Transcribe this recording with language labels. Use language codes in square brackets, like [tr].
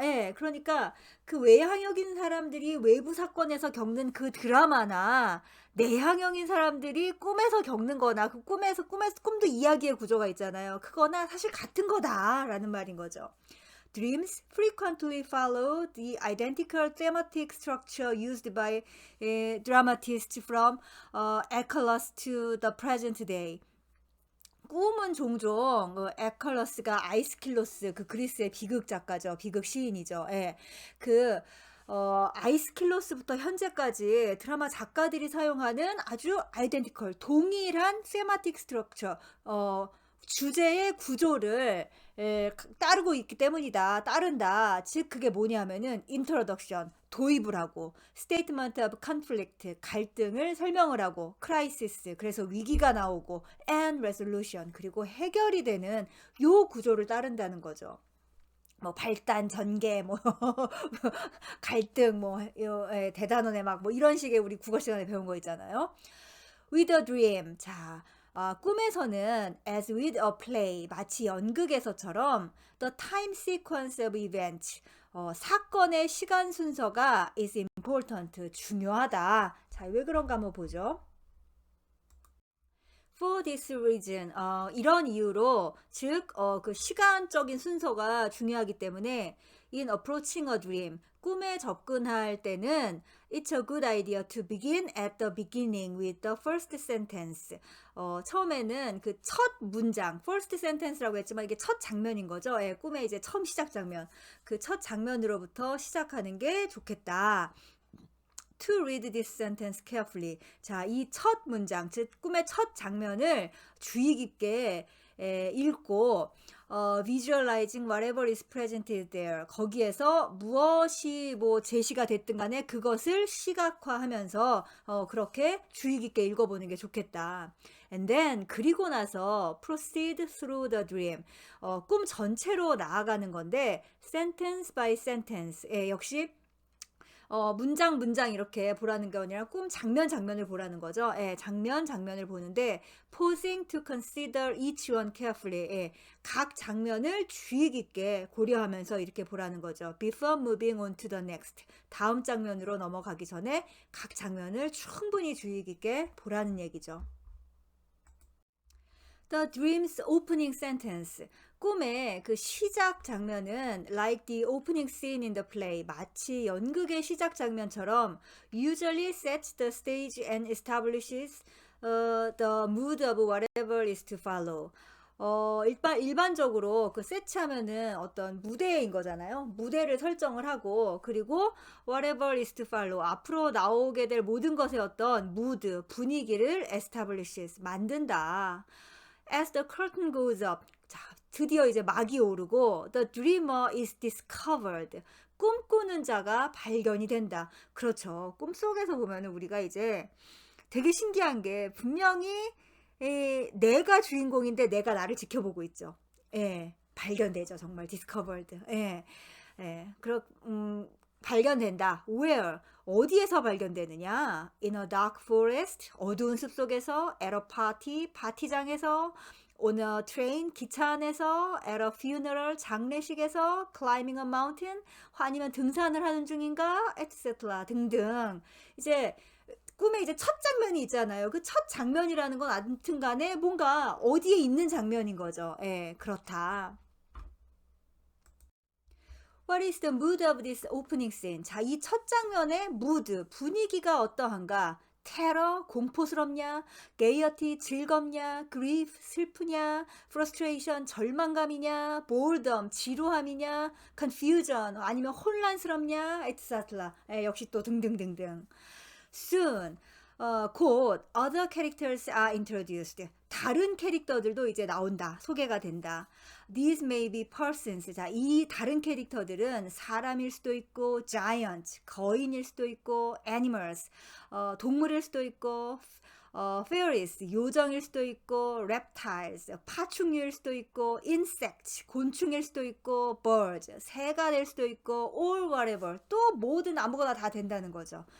[ko] 예, 그러니까 그 외향형인 사람들이 외부 사건에서 겪는 그 드라마나 내향형인 사람들이 꿈에서 겪는 거나 그 꿈도 이야기의 구조가 있잖아요. 그거나 사실 같은 거다라는 말인 거죠. [en] Dreams frequently follow the identical thematic structure used by dramatists from Aeschylus to the present day. [ko] 꿈은 종종 에컬러스가 아이스킬로스, 그 그리스의 비극 작가죠. 비극 시인이죠. 예. 그 아이스킬로스부터 현재까지 드라마 작가들이 사용하는 아주 아이덴티컬 동일한 세마틱 스트럭처, 주제의 구조를 따르고 있기 때문이다. 따른다. 즉 그게 뭐냐면은 인트로덕션, 도입을 하고, 스테이트먼트 오브 컨플릭트, 갈등을 설명을 하고, 크라이시스, 그래서 위기가 나오고, [en] and resolution, [ko] 그리고 해결이 되는 요 구조를 따른다는 거죠. 뭐 발단, 전개, 뭐 갈등, 뭐 대단원의 막 뭐 이런 식의 우리 국어 시간에 배운 거 있잖아요. [en] With a dream. [ko] 자, 꿈에서는 [en] as with a play, [ko] 마치 연극에서처럼 [en] the time sequence of events, [ko] 사건의 시간 순서가 [en] is important, [ko] 중요하다. 자, 왜 그런가 한번 보죠. [en] For this reason, [ko] 이런 이유로, 즉, 그 시간적인 순서가 중요하기 때문에 [en] in approaching a dream, [ko] 꿈에 접근할 때는 [en] it's a good idea to begin at the beginning with the first sentence. [ko] 처음에는 그 첫 문장, [en] first sentence [ko] 라고 했지만 이게 첫 장면인 거죠. 예, 꿈의 이제 처음 시작 장면. 그 첫 장면으로부터 시작하는 게 좋겠다. [en] To read this sentence carefully. [ko] 자, 이 첫 문장, 즉 꿈의 첫 장면을 주의 깊게 읽고 [en] visualizing whatever is presented there. [ko] 거기에서 무엇이 뭐 제시가 됐든 간에 그것을 시각화하면서 그렇게 주의 깊게 읽어보는 게 좋겠다. [en] And then [ko] 그리고 나서 [en] proceed through the dream. [ko] 꿈 전체로 나아가는 건데 [en] sentence by sentence. [ko] 역시 문장 문장 이렇게 보라는 게 아니라 꿈 장면 장면을 보라는 거죠. 예, 장면 장면을 보는데 [en] pausing to consider each one carefully. [ko] 예, 각 장면을 주의 깊게 고려하면서 이렇게 보라는 거죠. [en] Before moving on to the next. [ko] 다음 장면으로 넘어가기 전에 각 장면을 충분히 주의 깊게 보라는 얘기죠. [en] The dream's opening sentence. [ko] 꿈의 그 시작 장면은 [en] like the opening scene in the play. [ko] 마치 연극의 시작 장면처럼 [en] usually sets the stage and establishes the mood of whatever is to follow. [ko] 일반적으로 그 세트하면은 어떤 무대인 거잖아요. 무대를 설정을 하고, 그리고 [en] whatever is to follow, [ko] 앞으로 나오게 될 모든 것의 어떤 무드, 분위기를 establishes, 만든다. [en] As the curtain goes up, [ko] 자, 드디어 이제 막이 오르고 [en] the dreamer is discovered. [ko] 꿈꾸는 자가 발견이 된다. 그렇죠. 꿈속에서 보면은 우리가 이제 되게 신기한 게 분명히 내가 주인공인데 내가 나를 지켜보고 있죠. 예, 발견되죠. 정말 discovered. 예, 예, 발견된다. [en] Where? [ko] 어디에서 발견되느냐? [en] In a dark forest, [ko] 어두운 숲속에서, [en] at a party, [ko] 파티장에서, [en] on a train, [ko] 기차 안에서, [en] at a funeral, [ko] 장례식에서, [en] climbing a mountain, [ko] 아니면 등산을 하는 중인가, [en] etc. [ko] 등등. 이제 꿈에 이제 첫 장면이 있잖아요. 그 첫 장면이라는 건 아무튼 간에 뭔가 어디에 있는 장면인 거죠. 예, 그렇다. [en] What is the mood of this opening scene? [ko] 자, 이 첫 장면의 mood, 분위기가 어떠한가? 테러, 공포스럽냐? gaiety, 즐겁냐? grief, 슬프냐? frustration, 절망감이냐? boredom, 지루함이냐? confusion, 아니면 혼란스럽냐? etc. 예, 역시 또 등등등등. [en] Soon, [ko] 곧 [en] other characters are introduced. [ko] 다른 캐릭터들도 이제 나온다. 소개가 된다. [en] These may be persons. [ko] 자, 이 다른 캐릭터들은 사람일 수도 있고, giant, 거인일 수도 있고, animals, 동물일 수도 있고, fairies, 요정일 수도 있고, reptiles, 파충류일 수도 있고, insects, 곤충일 수도 있고, birds, 새가 될 수도 있고, [en] all whatever, [ko] 또 뭐든 아무거나 다 된다는 거죠.